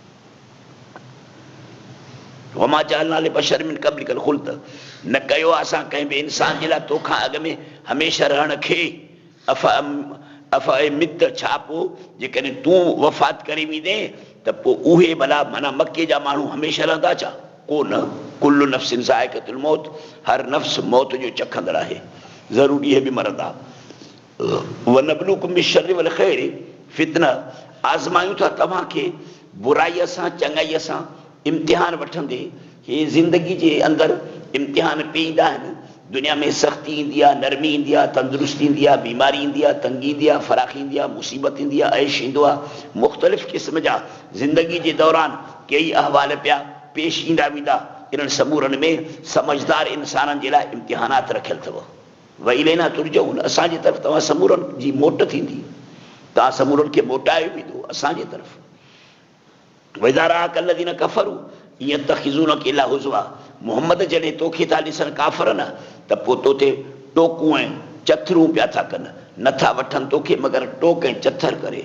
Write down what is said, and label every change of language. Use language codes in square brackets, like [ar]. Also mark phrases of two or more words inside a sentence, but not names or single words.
[ar] وما جعلنا لبشر من قبلك الخلد, [sd] न कयो असां कंहिं बि इंसान जे लाइ तोखां अॻ में हमेशह रहण खे। [ar] أفإن مت [sd] छा पोइ जेकॾहिं तूं वफ़ात करे वेंदे त पोइ उहे भला माना मके जा माण्हू हमेशह रहंदा छा? [ar] कोन। كل نفس ذائقة الموت, [sd] हर नफ़्स मौत जो चखंदड़ आहे, ज़रूर इहे बि मरंदा। [ar] ونبلوكم بالشر والخير فتنة, [sd] आज़मायूं था तव्हांखे बुराईअ सां चङाईअ सां इम्तिहान वठंदे। हे ज़िंदगी जे अंदरि इम्तिहान पेईंदा आहिनि। दुनिया में सख़्ती ईंदी आहे, नरमी ईंदी आहे, तंदुरुस्ती ईंदी आहे, बीमारी ईंदी आहे, तंगी ईंदी आहे, फ़राख़ी ईंदी आहे, मुसीबत ईंदी आहे, ऐश ईंदो आहे। मुख़्तलिफ़ क़िस्म जा ज़िंदगी जे दौरान कई अहवाल पिया पेश ईंदा वेंदा। इन्हनि समूरनि में समझदार इंसाननि जे लाइ इम्तिहानात रखियल अथव। [ar] وإلينا ترجعون, [sd] असांजे तरफ़ तव्हां समूरनि जी मोट थींदी, तव्हां समूरनि खे मोटायो वेंदो असांजे तरफ़। [ar] وإذا رآك الذين كفروا إن يتخذونك إلا هزوا, [sd] मोहम्मद जॾहिं तोखे था ॾिसनि काफ़र न त पोइ तोते टोकूं ऐं चथरूं पिया था कनि, नथा वठनि तोखे मगर टोक ऐं चथर करे।